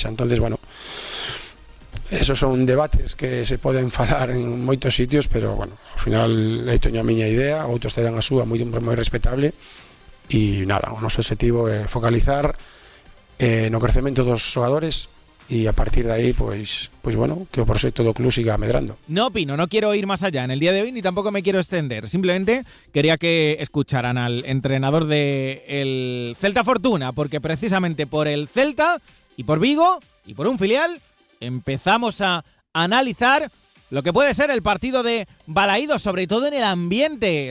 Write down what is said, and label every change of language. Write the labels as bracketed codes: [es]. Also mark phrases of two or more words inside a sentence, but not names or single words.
[es] Entonces, bueno, esos son debates que [gl] se poden falar en moitos sitios, pero, bueno, ao final eu teño a miña idea, outros terán a súa, moi respetable, e nada, o noso objetivo é focalizar no crecemento dos xogadores [es] y a partir de ahí, pues bueno, [gl] que o proxecto do club siga medrando. [es] No opino, no quiero ir más allá en el día de hoy, ni tampoco me quiero extender. Simplemente quería que escucharan al entrenador del Celta Fortuna, porque precisamente por el Celta y por Vigo y por un filial empezamos a analizar lo que puede ser el partido de Balaídos, sobre todo en el ambiente.